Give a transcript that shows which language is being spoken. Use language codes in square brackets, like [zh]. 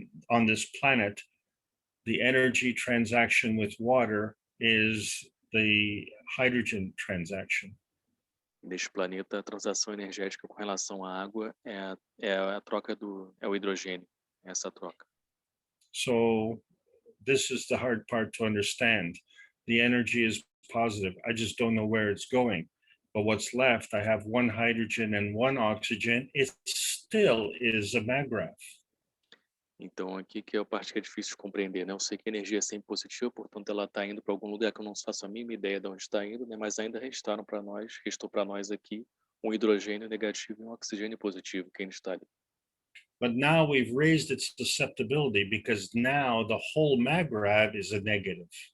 [en] On this planet, the energy transaction with water is the hydrogen transaction. [pt] Neste planeta, a transação energética com relação à água é a troca é o hidrogênio, essa troca. [en] So this is the hard part to understand. The energy is positive. I just don't know where it's going. But what's left, I have one hydrogen and one oxygen. It still is a maggrav. [pt] Então aqui que é a parte que é difícil de compreender, né? Eu sei que a energia é sempre positiva, portanto ela está indo para algum lugar que eu não faço a mínima ideia de onde está indo, né? Mas ainda restou para nós aqui um hidrogênio negativo e um oxigênio positivo que ainda está ali. [en] But now we've raised its susceptibility because now the whole maggrav is a negative.